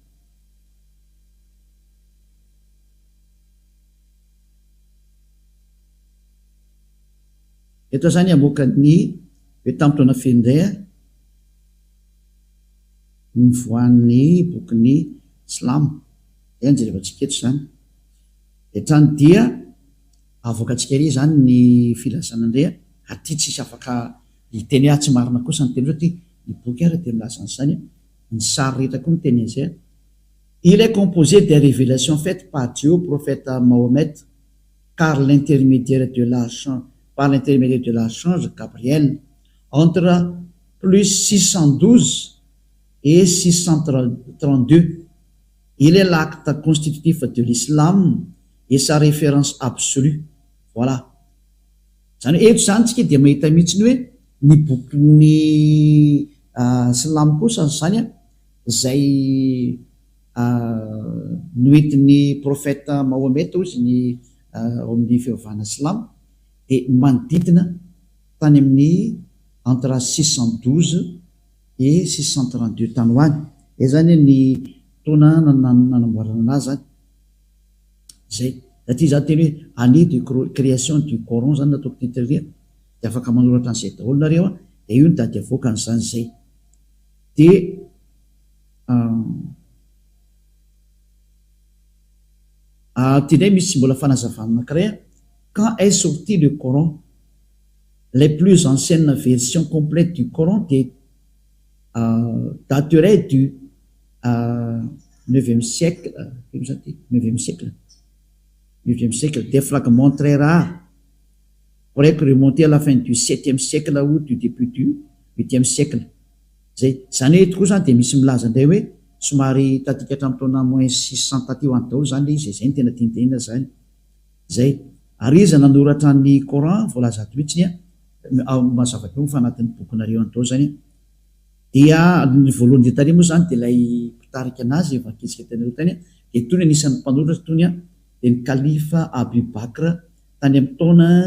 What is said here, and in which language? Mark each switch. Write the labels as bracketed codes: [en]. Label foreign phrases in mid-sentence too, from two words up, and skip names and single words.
[mg] eto zany amoaka ny hoe tamin'ny taona findray a nivoan'ny bokyny Silamo zay anjerevantsika eto zany etrany dia avoakatsika ery zany ny filazana indray a aty tsisy afaka hiteny tsy marina kosa ny teny zao ty ny boky ara dia milaza an'izany ny sary rehetra koa ny teny an'izay. [fr] Il est composé des révélations faites par Dieu au prophète Mahomet par l'intermédiaire de l'archange Gabriel entre plus 612 et 632. Il est l'acte constitutif de l'islam et sa référence absolue. Voilà. [mg] Zany eto zany tsika dia mahita mihitsiny hoe ny bokyny Silamo kosa zany a zay noentin'ny prophète Mahomet izy ny ao amin'ny fivavahana Silamo dia manodidina tany amin'ny [fr] entre 612 et 632 [mg] tany hoany. Izay zany ny taona nanamboarana azy zany zay. Aty za teny hoe [fr] année de création du Coran [mg] zany nataoko titreria dia afaka manoratra an'izay daholo nareo a dia io ny dady avoaka an'izany zay. Dia ty ndray misy mbola fanazavana anankiray a [fr] quand est sorti le Coran, les plus anciennes versions complètes du Coran dateraient du 9e siècle, 9e siècle. Des fragments très rares pourraient remonter à la fin du 7e siècle ou du début du 8e siècle. [mg] Zay zany eto koa zany dia misy milaza indray hoe somary tatika hatramin'ny taona moins 600 taty ho any daholo zany le izy, zay ny tena tiantenina zany zay. Ary izy nanoratra ny Coran voalaza ato mihitsiny mazava teo fa anatin'ny bokinareo any daholo zany dia ny voalohany dia tany moa zany dia ilay mpitarika anazy vakitsika tanareo tany dia tony anisan'ny mpanoratra tony dia ny kalifa Abu Bakr tany amin'ny taona